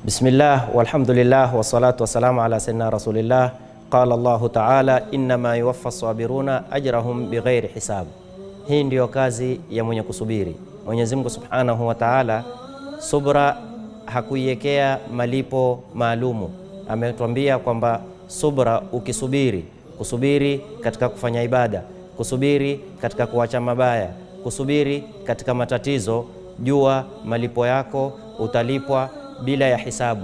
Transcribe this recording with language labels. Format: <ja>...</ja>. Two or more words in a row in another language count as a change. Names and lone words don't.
<ar>بسم الله والحمد لله والصلاة والسلام على سيدنا رسول الله. قال الله تعالى إنما يوفى الصابرون أجرهم بغير حساب.</ar> <sw>Hii ndiyo kazi ya mwenye kusubiri. Mwenyezi Mungu</sw> <ar>سبحانه وتعالى</ar> <sw>subra hakuiwekea malipo maalumu. Ametuambia kwamba subra, ukisubiri, kusubiri katika kufanya ibada, kusubiri katika kuacha mabaya, kusubiri katika matatizo, jua malipo yako utalipwa bila ya hisabu.</sw>